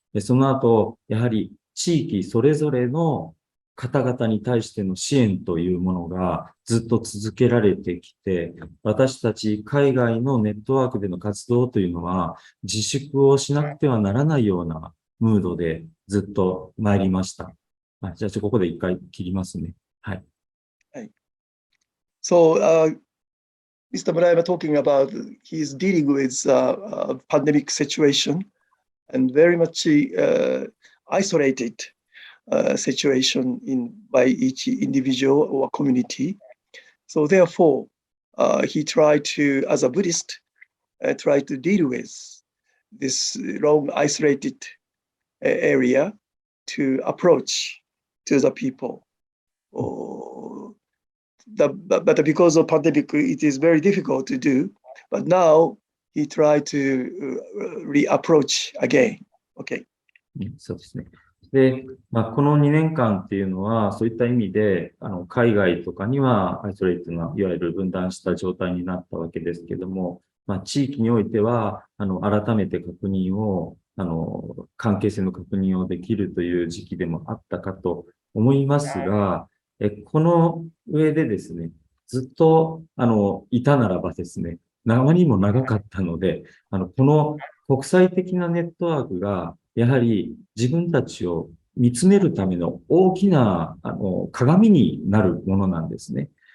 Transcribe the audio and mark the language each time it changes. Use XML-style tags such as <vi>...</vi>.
<ja>でその後、やはり地域それぞれの方々に対しての支援というものがずっと続けられてきて、私たち海外のネットワークでの活動というのは自粛をしなくてはならないようなムードでずっと参りました。じゃあ、ここで一回切りますね。はい。</ja> <en>So, Mr. Murayama talking about he's dealing with a pandemic situation and very much isolated situation by each individual or community. So therefore, he tried to, as a Buddhist, try to deal with this long isolated area to approach to the people. But because of pandemic, it is very difficult to do. But now he tried to reapproach again. Okay.</en> <ja>そうですね。で、この2年間っていうのは、そういった意味で、海外とかにはアイソレイトな、いわゆる分断した状態になったわけですけども、地域においては、改めて確認を、関係性の確認をできるという時期でもあったかと思いますが、この上でですね、ずっと、いたならばですね、長にも長かったので、この国際的なネットワークが、やはり自分たちを見つめるための大きな、鏡になるものなんですね。</ja>